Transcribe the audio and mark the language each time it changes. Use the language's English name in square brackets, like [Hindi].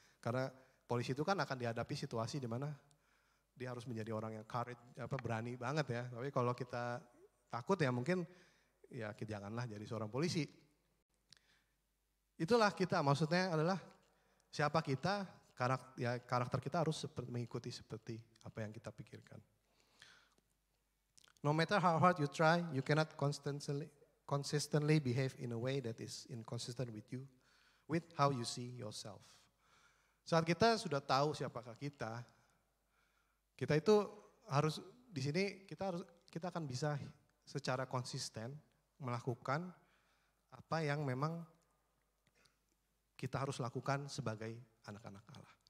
[Indonesian] Karena polisi itu kan akan dihadapi situasi di mana dia harus menjadi orang yang berani banget ya. Tapi kalau kita takut ya mungkin ya janganlah jadi seorang polisi. Itulah kita, maksudnya adalah siapa kita, karakter kita harus mengikuti seperti apa yang kita pikirkan. [English] No matter how hard you try, you cannot consistently behave in a way that is inconsistent with how you see yourself. [Indonesian] Saat kita sudah tahu siapakah kita itu harus di sini kita akan bisa secara konsisten melakukan apa yang memang kita harus lakukan sebagai anak-anak Allah.